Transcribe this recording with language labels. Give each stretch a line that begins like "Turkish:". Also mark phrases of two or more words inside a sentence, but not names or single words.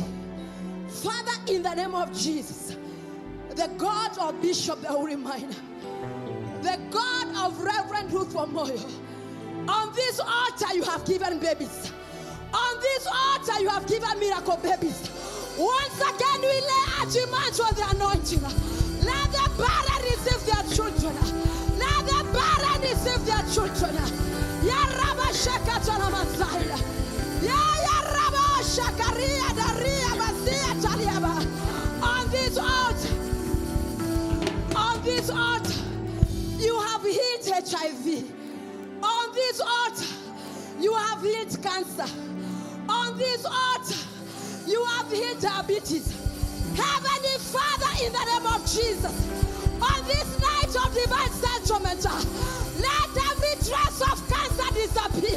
English: Father, in the name of Jesus, the God of Bishop Minor, the God of Reverend Ruth Wamuyu, on this altar you have given babies. On this altar you have given miracle babies. Once again we lay our demands on the anointing. Let the barren receive their children. Let the barren receive their children. Ya Rabba Shakatana Messiah. Ya Rabba Shakaria Daria Basia Taliaba. On this altar, you have healed HIV. On this altar, you have healed cancer. On this altar, you have healed diabetes. Heavenly Father, in the name of Jesus, on this night of divine settlement, let every trace of cancer disappear.